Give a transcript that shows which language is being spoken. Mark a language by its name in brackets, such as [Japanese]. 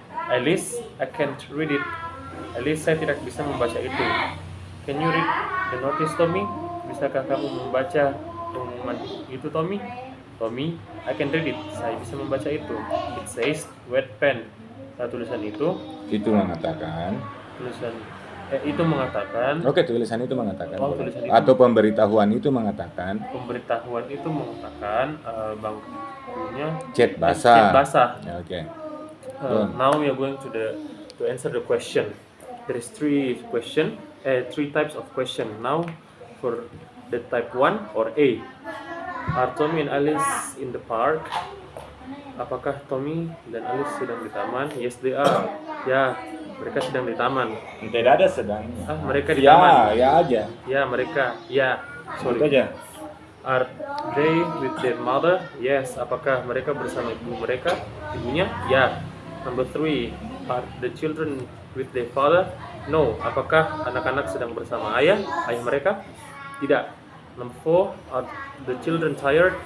[Indonesian] Alice, [English] I can't read it. [Indonesian] Alice, saya tidak bisa membaca itu. [English] Can you read the notice, Tommy? [Indonesian] Bisakah kamu membaca pengumuman itu, Tommy? [English] Tommy, I can read it. [Indonesian] Saya bisa membaca itu. [English] It says wet pen. [Indonesian] Tulisan itu mengatakan. Itu mengatakan. Oke, tulisan itu mengatakan. Tulisan itu. Atau pemberitahuan itu mengatakan. Pemberitahuan itu mengatakan bangkunya Cat basah. [English] Okay. Okay. Now we are going to answer the question. There is three types of question. Now for the type 1 or A. Are Tommy and Alice in the park? [Indonesian] Apakah Tommy dan Alice sedang di taman? [English] Yes, they are. [Indonesian] Ya, mereka sedang di taman. Tidak ada sedangnya. Mereka di taman. Ya aja. Ya, mereka. Ya, sorry. Itu aja. [English] Are they with their mother? Yes. [Indonesian] Apakah mereka bersama ibunya? Ya. [English] Number 3. Are the children with their father? No. [Indonesian] Apakah anak-anak sedang bersama ayah mereka? Tidak. [English] Number 4, are the children tired?